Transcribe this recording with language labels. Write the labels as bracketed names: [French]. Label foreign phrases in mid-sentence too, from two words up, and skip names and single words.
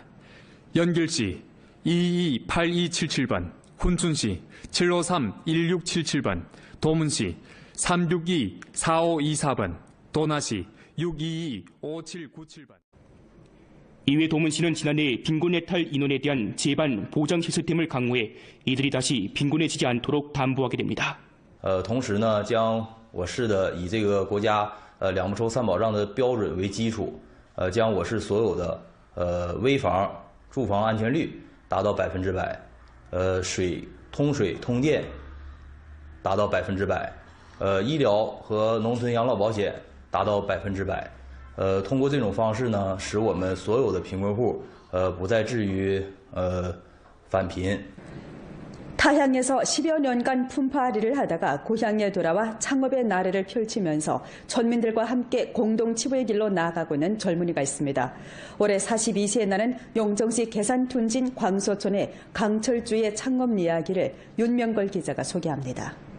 [Korean] 연길시 228277번, 훈춘시 7531677번, 도문시 3624524번, 도나시 6225797번. 이외 도문시는 지난해 빈곤해탈 인원에 대한 재반 보장 시스템을 강화해 이들이 다시 빈곤해지지 않도록 담보하게 됩니다. [Chinese] 同时呢，将我市的以这个国家两不愁三保障的标准为基础，将我市所有的危房住房安全率达到100%，通水通电达到100%，医疗和农村养老保险达到100%。通过这种方式呢，使我们所有的贫困户不再至于返贫。 [Korean] 타향에서 10여 년간 품파리를 하다가 고향에 돌아와 창업의 나래를 펼치면서 전민들과 함께 공동 치부의 길로 나아가고 있는 젊은이가 있습니다. 올해 42세에 나는 용정시 계산둔진 광소촌의 강철주의 창업 이야기를 윤명걸 기자가 소개합니다.